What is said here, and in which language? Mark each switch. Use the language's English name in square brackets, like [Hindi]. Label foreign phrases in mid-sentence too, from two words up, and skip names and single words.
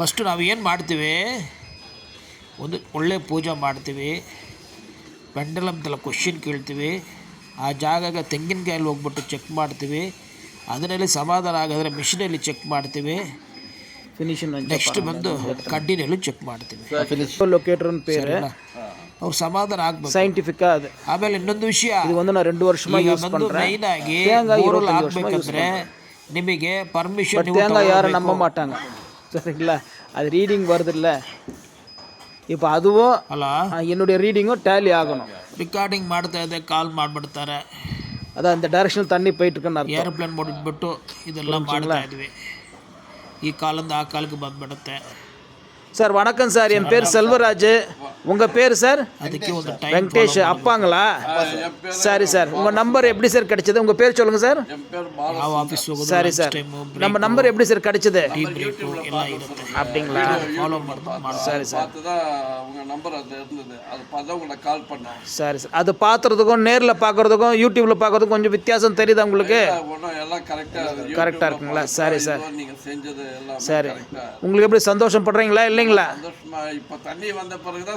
[Kannada] ಫಸ್ಟು ನಾವು ಏನು ಮಾಡ್ತೀವಿ, ಒಂದು ಒಳ್ಳೆ ಪೂಜೆ ಮಾಡ್ತೀವಿ, ಪೆಂಡಲಮ್ದೆಲ್ಲ ಕ್ವಶನ್ ಕೇಳ್ತೀವಿ, ಆ ಜಾಗಕ್ಕೆ ತೆಂಗಿನಕಾಯಲ್ಲಿ ಹೋಗ್ಬಿಟ್ಟು ಚೆಕ್ ಮಾಡ್ತೀವಿ, ಅದರಲ್ಲಿ ಸಮಾಧಾನ ಆಗಿದ್ರೆ ಮಿಷಿನಲ್ಲಿ ಚೆಕ್ ಮಾಡ್ತೀವಿ, ಫಿನಿಶಿಂಗ್ ನೆಕ್ಸ್ಟ್ ಬಂದು ಕಡ್ಡಿನಲ್ಲೂ ಚೆಕ್ ಮಾಡ್ತೀವಿ. ಲೊಕೇಟರ್ ಪೇರು ಅವ್ರು ಸಮಾಧಾನ ಆಗ್ಬೇಕು, ಸೈಂಟಿಫಿಕ್ ಅದು. ಆಮೇಲೆ ಇನ್ನೊಂದು ವಿಷಯ, ಒಂದು 2 ವರ್ಷ ಮೈನ್ ಆಗಿ ಬೋರ್ವೆಲ್ ಹಾಕ್ಬೇಕಂದ್ರೆ ನಿಮಗೆ ಪರ್ಮಿಷನ್ [Tamil] தேங்காய் யாரும் நம்ப மாட்டாங்க. சரிங்களா? அது ரீடிங் வருதுல்ல, இப்போ அதுவும் [Kannada] ಅಲ್ಲ, [Tamil] என்னுடைய ரீடிங்கும் டேலி ஆகணும். [Kannada] ರೆಕಾರ್ಡಿಂಗ್ ಮಾಡ್ತಾ ಇದೆ, ಕಾಲ್ ಮಾಡಿಬಿಡ್ತಾರೆ. [Tamil] அதான் இந்த டைரக்ஷனில் தண்ணி போயிட்டு இருக்குன்னு அர்த்தம். [Kannada] ಏರೋಪ್ಲೇನ್ ಮಾಡಿಬಿಟ್ಟು ಇದೆಲ್ಲ ಮಾಡ್ತಾ ಇದ್ವಿ. ಈ ಕಾಲಿಂದ ಆ ಕಾಲಕ್ಕೆ ಬಂದ್ಬಿಡುತ್ತೆ. [Tamil] சார் வணக்கம் சார், என் பேர் செல்வராஜ். உங்கள் பேர் சார்? [Kannada] ಅದಕ್ಕೆ ಒಂದು ಟೈಮ್ [Tamil] வெங்கடேஷ். அப்பாங்களா? சரி சார், உங்கள் நம்பர் எப்படி சார் கிடைச்சது? உங்கள் பேர் சொல்லுங்கள் சார். [Kannada] ಯಾವ ಆಫೀಸ್ ಹೋಗೋದು, [Tamil] சரி சார், நம்ம நம்பர் எப்படி சார் கிடைச்சது? [Kannada] ಬ್ರೇಕು ಎಲ್ಲ ಇರುತ್ತೆ. [Tamil] அப்படிங்களா? [Kannada] ಫಾಲೋ ಮಾಡ್ಬೋದು. [Tamil] சரி சார், உங்க நம்பர் அது இருந்தது, அது பார்த்தா உங்களுக்கு கால் பண்ணேன். சரி சார். அது பார்க்குறதுக்கும் நேரில் பார்க்குறதுக்கும் யூடியூப்பில் பார்க்குறதுக்கும் கொஞ்சம் வித்தியாசம் தெரியுதா உங்களுக்கு? ஒன்றும் எல்லாம் கரெக்டாக இருக்குங்களா? சரி சார், நீங்க செஞ்சது எல்லாம் சரி. உங்களுக்கு எப்படி சந்தோஷப்படுறீங்களா இல்லைங்களா? சந்தோஷமா. இப்போ தண்ணி வந்த பிறகுதான்